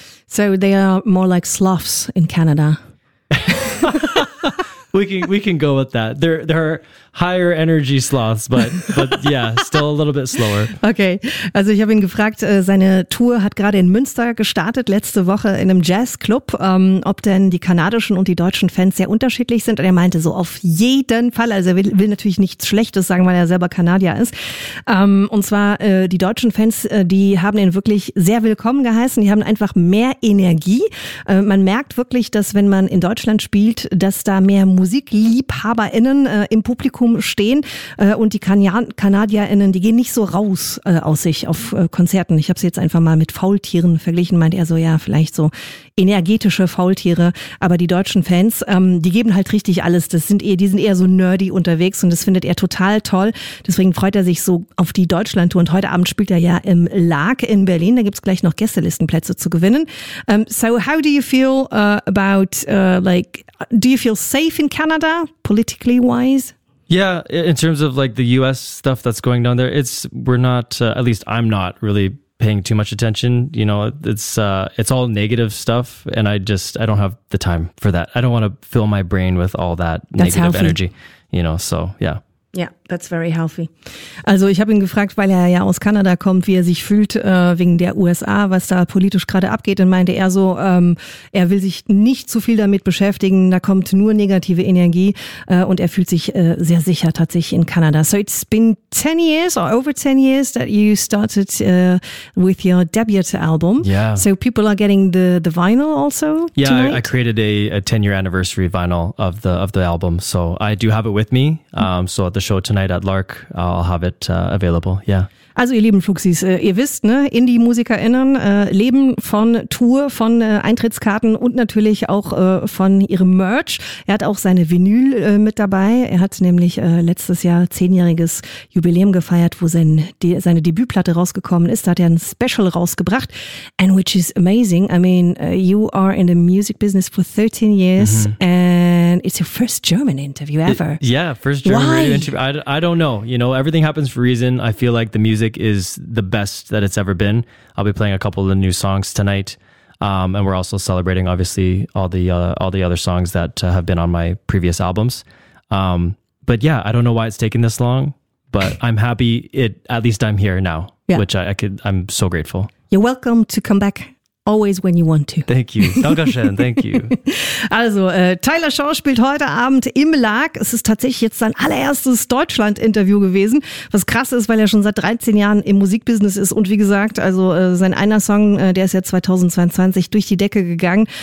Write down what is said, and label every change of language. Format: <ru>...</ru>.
<en>So they are more like sloths in Canada. we can go with that. They're higher energy sloths, but yeah, still a little bit slower. Okay.</en> <de>Also ich habe ihn gefragt, seine Tour hat gerade in Münster gestartet, letzte Woche in einem Jazzclub, ob denn die kanadischen und die deutschen Fans sehr unterschiedlich sind. Und er meinte so, auf jeden Fall, also er will natürlich nichts Schlechtes sagen, weil er selber Kanadier ist. Und zwar die deutschen Fans, die haben ihn wirklich sehr willkommen geheißen. Die haben einfach mehr Energie. Man merkt wirklich, dass wenn man in Deutschland spielt, dass da mehr MusikliebhaberInnen im Publikum stehen und die KanadierInnen, die gehen nicht so raus aus sich auf Konzerten. Ich habe sie jetzt einfach mal mit Faultieren verglichen, meint er so, ja, vielleicht so energetische Faultiere, aber die deutschen Fans, die geben halt richtig alles. Die sind eher so nerdy unterwegs und das findet er total toll. Deswegen freut er sich so auf die Deutschlandtour und heute Abend spielt er ja im LAAG in Berlin. Da gibt es gleich noch Gästelistenplätze zu gewinnen.</de> <en>So how do you feel about like, do you feel safe in Canada, politically wise? Yeah, in terms of like the U.S. stuff that's going down there, at least I'm not really paying too much attention. You know, it's all negative stuff, and I don't have the time for that. I don't want to fill my brain with all that negative energy, you know, so yeah. Yeah, that's very healthy.</en> <de>Also ich habe ihn gefragt, weil er ja aus Kanada kommt, wie er sich fühlt wegen der USA, was da politisch gerade abgeht. Und meinte er so, er will sich nicht zu viel damit beschäftigen. Da kommt nur negative Energie und er fühlt sich sehr sicher tatsächlich in Kanada.</de> <en>So it's been 10 years or over 10 years that you started with your debut album. Yeah. So people are getting the vinyl also? Yeah, I created a 10-year anniversary vinyl of the album. So I do have it with me. So at the show tonight at LAAG, I'll have it available, yeah.</en> <de>Also ihr lieben Fluxis, ihr wisst, ne, Indie-MusikerInnen leben von Tour, von Eintrittskarten und natürlich auch von ihrem Merch. Er hat auch seine Vinyl mit dabei. Er hat nämlich letztes Jahr 10-jähriges Jubiläum gefeiert, wo seine Debütplatte rausgekommen ist. Da hat er ein Special rausgebracht.</de> <en>And which is amazing. I mean, you are in the music business for 13 years and it's your first German interview ever. First German radio interview. I don't know. You know, everything happens for a reason. I feel like the music is the best that it's ever been. I'll be playing a couple of the new songs tonight. And we're also celebrating, obviously, all the other songs that have been on my previous albums. But yeah, I don't know why it's taken this long, but I'm happy at least I'm here now, which I'm so grateful. You're welcome to come back. Always when you want to. Thank you. Dankeschön, thank you.</en> <de>Also, Tyler Shaw spielt heute Abend im LAAG. Es ist tatsächlich jetzt sein allererstes Deutschland-Interview gewesen. Was krass ist, weil er schon seit 13 Jahren im Musikbusiness ist. Und wie gesagt, also sein einer Song, der ist ja 2022 durch die Decke gegangen.</de>